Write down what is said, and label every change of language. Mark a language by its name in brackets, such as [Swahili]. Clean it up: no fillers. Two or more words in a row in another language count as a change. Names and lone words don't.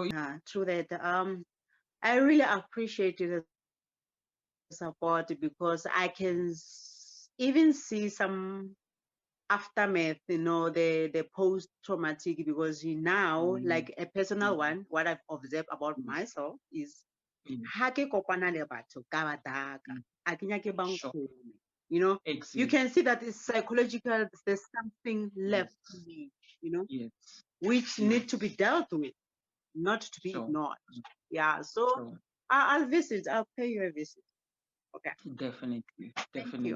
[English] through that, I really appreciate the support because I can even see some aftermath, you know, the post-traumatic, because now, like a personal one, what I've observed about myself is [Northern Sotho] ha ke kopana le batho ka bataka, a ke nyake ba nkgome, [English] you know, you can see that it's psychological. There's something left in me, you know, which need to be dealt with, not to be ignored. Yeah, so I'll visit. I'll pay you a visit. Okay. Definitely. Thank you.